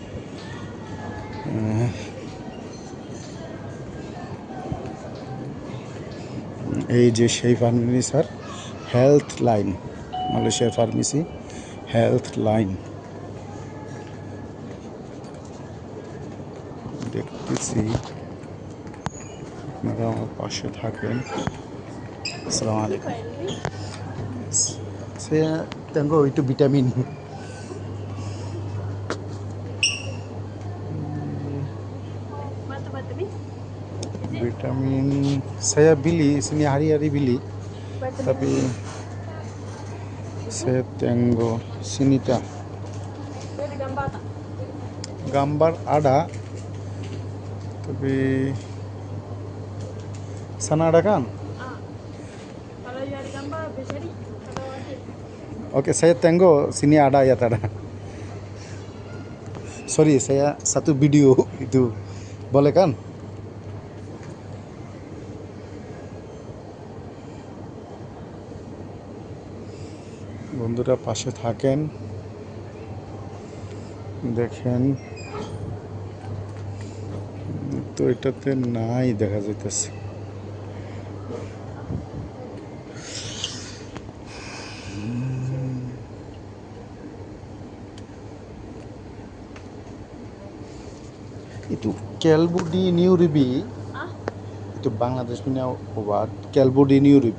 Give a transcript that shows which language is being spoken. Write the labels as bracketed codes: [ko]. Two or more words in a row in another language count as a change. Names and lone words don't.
[bn] এই যে সেই ফার্মেসি স্যার, হেলথ লাইন, মালয়েশিয়ার ফার্মেসি হেলথ লাইন। দেখতেছি, আপনারা আমার পাশে থাকেন। [ar] السلام عليكم. [ms] Saya tengok itu vitamin. Vitamin saya beli sini hari-hari beli, tapi saya tengok sini tak. Gambar ada, tapi sana ada kan? Kalau yang gambar besari, kalau ada. Oke, saya tengok sini ada ya tada. Sorry, saya satu video itu boleh kan? [bn] বন্ধুরা পাশে থাকেন, দেখেন। তো এটাতে নাই দেখা যাইতেছে। [ms] Itu Kelbudi New Ruby. Itu Bangladesh punya obat Kelbudi New Ruby.